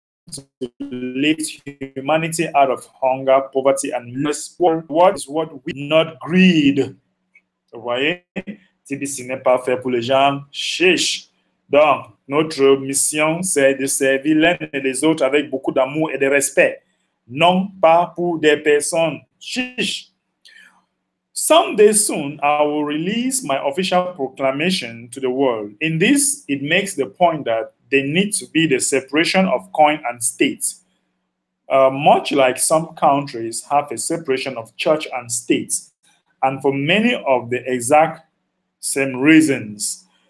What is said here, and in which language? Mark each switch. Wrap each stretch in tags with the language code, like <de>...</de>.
<en>to lift humanity out of hunger, poverty, and what is what we not greed.</en> <fr>Vous voyez, TBC n'est pas fait pour les gens chiches. Donc, notre mission, c'est de servir l'un et les autres avec beaucoup d'amour et de respect, non pas pour des personnes chiches.</fr> <en>Someday soon, I will release my official proclamation to the world. In this, it makes the point that there needs to be the separation of coin and state. Much like some countries have a separation of church and state, and for many of the exact same reasons.</en>